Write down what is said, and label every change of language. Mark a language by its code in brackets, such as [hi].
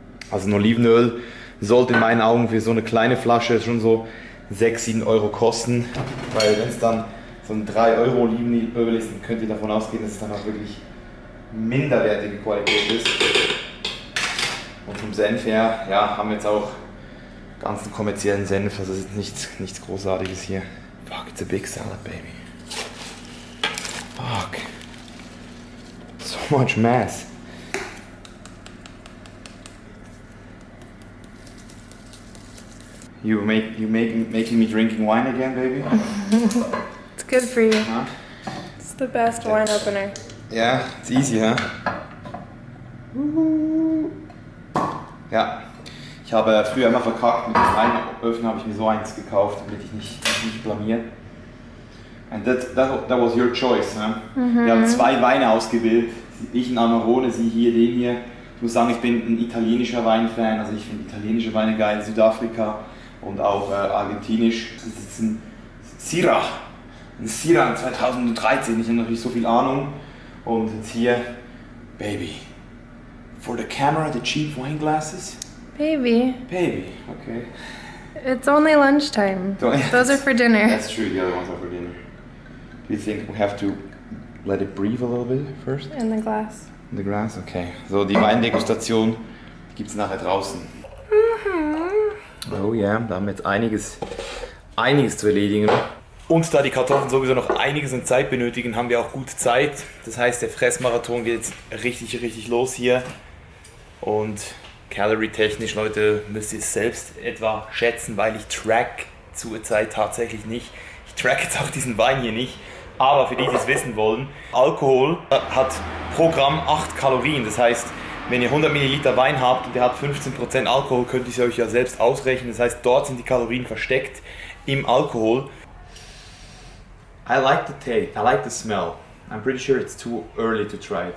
[de] Also ein Olivenöl sollte in meinen Augen für so eine kleine Flasche schon so 6-7 Euro kosten, weil wenn es dann so ein 3 Euro Olivenöl ist, dann könnt ihr davon ausgehen, dass es dann auch wirklich minderwertige Qualität ist. Und vom Senf her, ja, haben wir jetzt auch ganzen kommerziellen Senf, also es ist nichts Großartiges hier. [en] Fuck, it's a big salad, baby. Fuck. So much mass. Making me drinking wine again, baby? It's good for you. Huh? It's the best wine opener. Yeah, it's easy, huh? [de] Ja, ich habe früher immer verkackt mit dem Weinöffner, habe ich mir so eins gekauft, damit ich nicht blamiere. [en] And that was your choice, ne? [de] Wir haben 2 Weine ausgewählt, ich ein Amarone, sie hier, den hier. Ich muss sagen, ich bin ein italienischer Weinfan, also ich finde italienische Weine geil, Südafrika und auch argentinisch. Das ist ein Syrah 2013, ich habe natürlich so viel Ahnung. Und jetzt hier, Baby. [en] For the camera, the cheap wine glasses? Baby, Baby, okay. it's only lunchtime. Those are for dinner. That's true, the other ones are for dinner. Do you think we have to let it breathe a little bit first? In the glass. In the glass? Okay. [de] So, die Weindegustation gibt es nachher draußen. Oh ja, da haben wir jetzt einiges zu erledigen. Und da die Kartoffeln sowieso noch einiges an Zeit benötigen, haben wir auch gut Zeit. Das heißt, der Fressmarathon geht jetzt richtig los hier. Und Calorie-technisch, Leute, müsst ihr es selbst etwa schätzen, weil ich track zurzeit tatsächlich nicht. Ich track jetzt auch diesen Wein hier nicht. Aber für die, die es wissen wollen, Alkohol hat pro Gramm 8 Kalorien. Das heißt, wenn ihr 100 Milliliter Wein habt und der hat 15% Alkohol, könnt ihr es euch ja selbst ausrechnen. Das heißt, dort sind die Kalorien versteckt im Alkohol. [en] I like the taste, I like the smell. I'm pretty sure it's too early to try it.